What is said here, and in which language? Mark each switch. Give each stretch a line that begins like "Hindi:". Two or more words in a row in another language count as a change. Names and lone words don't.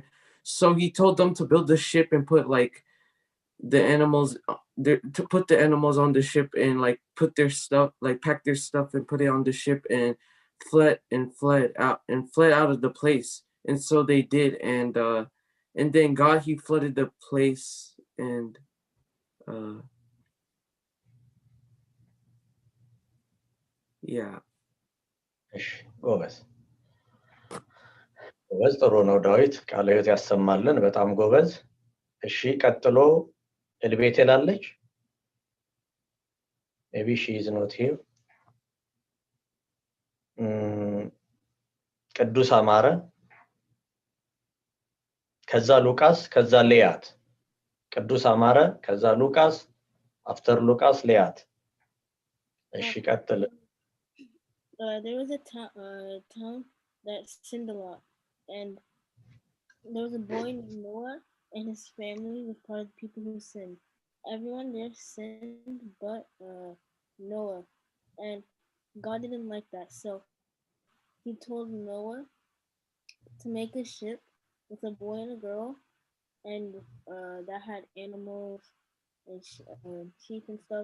English: So he told them to build the ship and put the animals to put the animals on the ship and put their stuff, pack their stuff and put it on the ship and fled out of the place. And so they did, and then God, he flooded the place, and yeah.
Amharic: ጎበዝ ጥሩ ነው ዳዊት፣ ቃለ ሕይወት ያሰማልን። በጣም ጎበዝ። እሺ ቀጥሎ ኤልቤቴል አለች።
English: maybe she is not here.
Amharic: ቅዱስ አማረ፣ ከዛ ሉቃስ፣ ከዛ ሊያት። ቅዱስ አማረ፣ ከዛ ሉቃስ፣ አፍተር ሉቃስ ሊያት። እሺ ቀጥል።
English: There was a town that sinned a lot, and there was a boy named Noah, and his family was part of the people who sinned. Everyone there sinned but Noah, and God didn't like that, so he told Noah to make a ship with a boy and a girl, and that had animals and sheep and stuff.